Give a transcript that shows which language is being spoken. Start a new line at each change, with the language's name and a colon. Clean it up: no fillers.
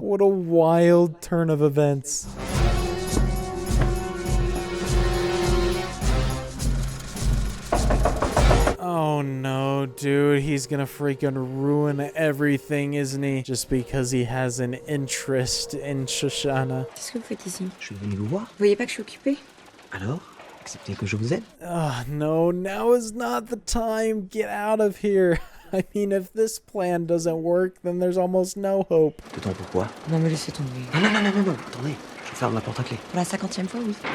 English: What a wild turn of events. Oh no, dude, he's gonna freaking ruin everything, isn't he? Just because he has an interest in Shoshana.
French: Qu'est-ce que vous faites ici? Je suis venu vous voir. Vous voyez pas que je suis occupée? Alors? Acceptez que je vous aide.
English: No, now is not the time. Get out of here. I mean, if this plan doesn't work, then there's almost no hope.
French: Peut-on pourquoi? Non, mais laissez tomber. Non, attendez. Je ferme la porte à clé. Pour la 50e fois, oui.